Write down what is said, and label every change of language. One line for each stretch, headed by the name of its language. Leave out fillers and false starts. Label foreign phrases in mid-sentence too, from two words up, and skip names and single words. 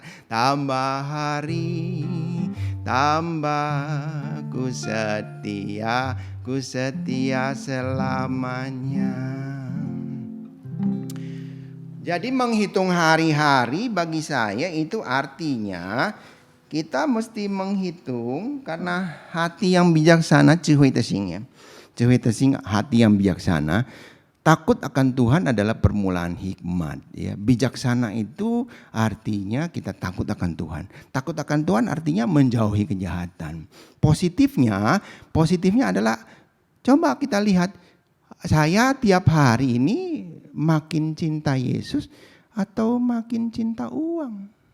Indonesian: Tambah hari, tambah ku setia selamanya. Jadi menghitung hari-hari bagi saya itu artinya kita mesti menghitung karena hati yang bijaksana,
Chinese: 智慧的心 ya. 智慧的心,
Indonesian: hati yang bijaksana. Takut akan Tuhan adalah permulaan hikmat ya. Bijaksana itu artinya kita takut akan Tuhan. Takut akan Tuhan artinya menjauhi kejahatan. Positifnya adalah coba kita lihat, saya tiap hari ini makin cinta Yesus atau makin cinta uang?